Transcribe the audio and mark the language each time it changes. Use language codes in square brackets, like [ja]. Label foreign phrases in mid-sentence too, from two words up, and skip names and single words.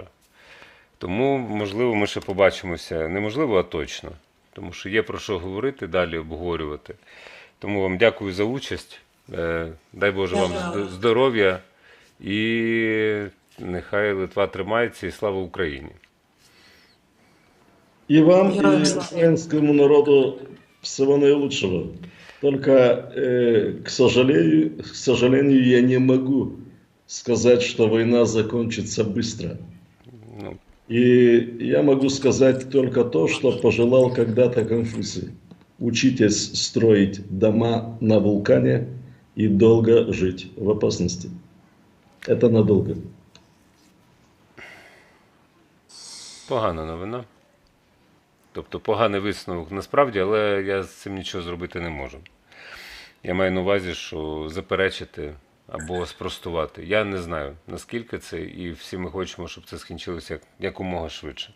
[uk] Тому, можливо, ми ще побачимося, неможливо, а точно. Тому що є про що говорити, далі обговорювати. Тому вам дякую за участь. Дай Боже вам здоров'я і нехай Литва тримається і слава Україні. [ru] И вам, Героям и слава. украинскому народу всего наилучшего. Только, к сожалению, я не могу сказать, что война закончится быстро. Ну, И я могу сказать только то, что пожелал когда-то Конфуций. Учитесь строить дома на вулкане и долго жить в опасности. Это надолго. [uk] погана новина. Тобто поганий висновок насправді, але я з цим нічого зробити не можу. Я маю на увазі, що заперечити або спростувати. Я не знаю, наскільки це, і всі ми хочемо, щоб це скінчилося якомога швидше.